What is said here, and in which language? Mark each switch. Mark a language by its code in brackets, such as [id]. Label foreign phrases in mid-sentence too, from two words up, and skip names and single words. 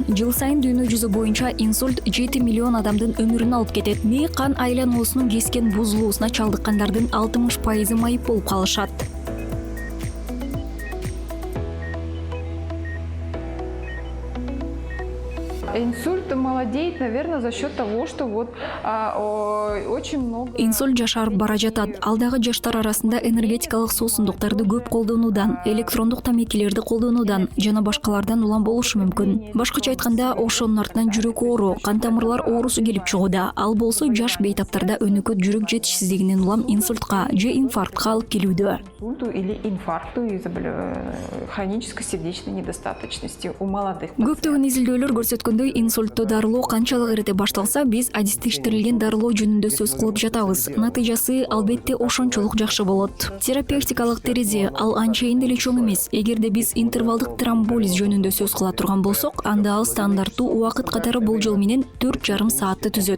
[ky] Жыл сайын дүйнө жүзү боюнча инсульт 7 миллион адамдын өмүрүн алып кетет. Мээ кан айлануусунун кескен бузулуусуна чалдыккандардын 60% майып болуп калышат. [ru] Инсульт молодеет, наверное, за счет того, что очень много... [ky] Инсульт жашарып бара жатат. Алдагы жаштар арасында энергетикалык суусундуктарды көп колдонуудан, электрондук тамекилерди колдонуудан жана башкалардан улам болушу мүмкүн. Башкача айтканда, ошонун артынан жүрөк оору, кан тамырлар оорусу келип чыгууда. Ал болсо жаш бейтаптарда өнөкөт жүрөк жетишсиздигинен улам инсультка же инфарктка алып келүүдө. [ru] Инсульту или инфаркту из хронической сердечной недостаточности у молодых. [ky] Көптөгөн изилдөөлөр көрсөткөндөй, инсультту дарылоо канчалык эрте башталса, биз адистештирилген дарылоо жөнүндө сөз кылып жатабыз. Натыйжасы албетте ошончолук жакшы болот. Терапевтикалык терезе ал анчейин деле чоң эмес. Эгерде биз интервалдык тромболиз жөнүндө сөз кыла турган болсок, анда ал стандарттуу убакыт катары болжол менен 4,5 саатты түзөт.